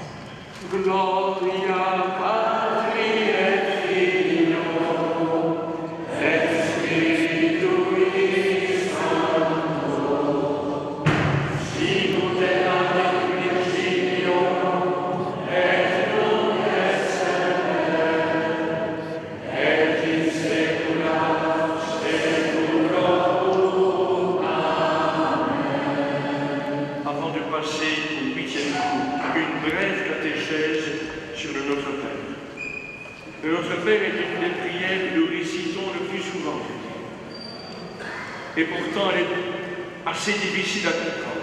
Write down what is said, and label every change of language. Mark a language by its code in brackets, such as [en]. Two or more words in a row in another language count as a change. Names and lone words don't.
[la] Gloria Patri et Filio et Spiritui Sancto, sicut erat in principio et nunc et semper et in saecula saeculorum. Amen. [fr] Avant de passer au 8e cours, une brève catéchèse sur le Notre Père. Le Notre Père est une des prières que nous récitons le plus souvent. Et pourtant, elle est assez difficile à comprendre.